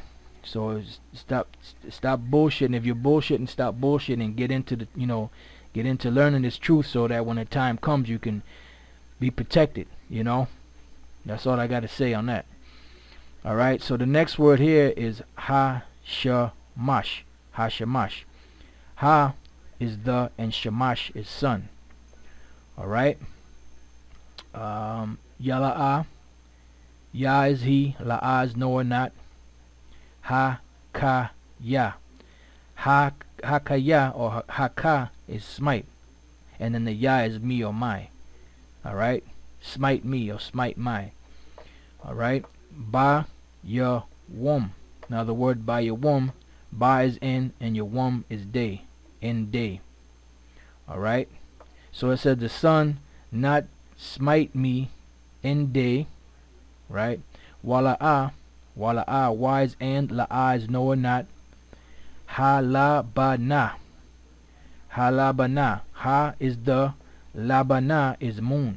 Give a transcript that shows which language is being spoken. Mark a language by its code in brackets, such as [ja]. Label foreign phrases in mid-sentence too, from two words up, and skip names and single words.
[en] So stop bullshitting. If you're bullshitting, stop bullshitting and get into the, you know, get into learning this truth, so that when the time comes you can be protected. You know, that's all I got to say on that. All right. So the next word here is ha-shamash. Ha-shamash. Ha is the, and shamash is son. All right. Yala'a, Ya is he, La'a is no or not. Ha-ka-ya. Ha-ka-ya or ha-ka is smite, and then the Ya is me or my. All right. Smite me or smite my. All right. Ba ya wum. Now the word ba ya wum, ba is in, and your wum is day, in day. All right. So it said the sun not smite me in day, right? Wala'a, Y is and, la'a is no or not. Halabana, ha is the, labana is moon.